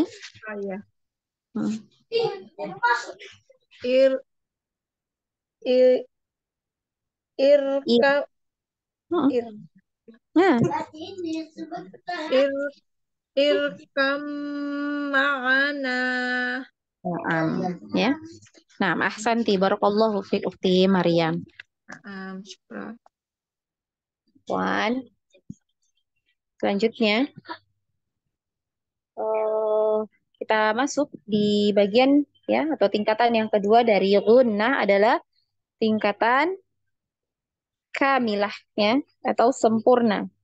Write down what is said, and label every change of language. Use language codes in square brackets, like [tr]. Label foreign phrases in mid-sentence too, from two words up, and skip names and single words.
[id] Oh ya. Ir irkam Nah, [ar] اركم معنا. [id] ya. Nah, [ar] أحسنت بارك الله في أختي [id] Maryam. Syukran. Selanjutnya kita masuk di bagian ya atau tingkatan yang kedua dari gunnah adalah tingkatan kamilah ya atau sempurna.